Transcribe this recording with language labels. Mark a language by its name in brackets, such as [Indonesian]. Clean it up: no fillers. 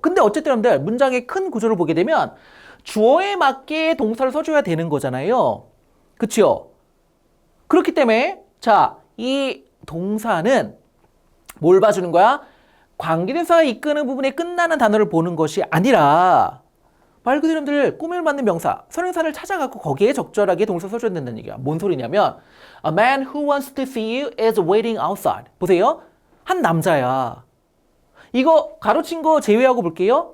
[Korean] 근데 어쨌든 여러분들 문장의 큰 구조를 보게 되면 주어에 맞게 동사를 써줘야 되는 거잖아요. 그치요? 그렇기 때문에 자, 이 동사는 뭘 봐주는 거야? 관계대명사가 이끄는 부분에 끝나는 단어를 보는 것이 아니라 말 그대로 여러분들 꾸밀 맞는 명사, 선행사를 찾아갖고 거기에 적절하게 동사 써줘야 된다는 얘기야. 뭔 소리냐면 [English] A man who wants to see you is waiting outside. [Korean] 보세요. 한 남자야. 이거 가로친 거 제외하고 볼게요.